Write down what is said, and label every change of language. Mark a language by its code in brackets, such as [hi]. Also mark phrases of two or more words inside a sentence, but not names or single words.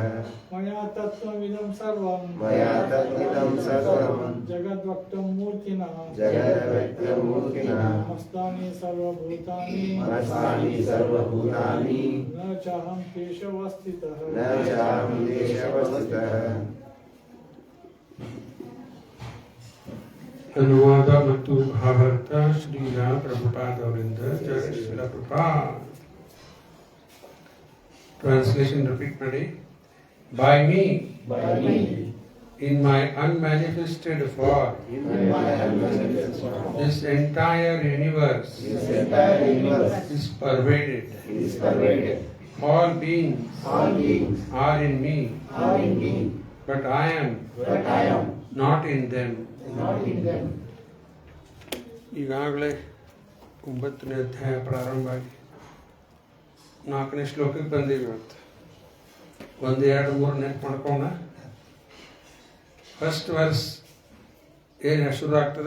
[sa] मया तत्त्वमिदं सर्वं मया ततमिदं सर्वं जगद्वक्तमूर्तिना जगदव्यक्तमूर्तिना मस्तानि सर्वभूतानि मस्तानि सर्वभूतानि न चाहं तेषवस्थितः न चाहं तेषु अवस्थितः [kn] ಅನುವಾದ ಮತ್ತು ಭಾವಾರ್ಥ ಶ್ರೀಲ ಪ್ರಭುಪಾದ್ ಅವರಿಂದ ಜಯ ಶ್ರೀಲ ಪ್ರಭುಪಾದ್. [en] Translation repeat [kn] ಮಾಡಿ. [en] By me, in my unmanifested form, this entire universe is pervaded. All beings are in me, but I am not in them. [kn] ಈಗಾಗಲೇ 9ನೇ ಅಧ್ಯಾಯ ಪ್ರಾರಂಭ ಆಗಿ 4ನೇ ಶ್ಲೋಕಕ್ಕೆ ಬಂದೀವಿ. ಇವತ್ತು 1, 2, 3 ನೆನ್ಪು ಮಾಡ್ಕೊಂಡ. [en] first verse [kn] ಏನು ಶುರು ಆಗ್ತದೆ?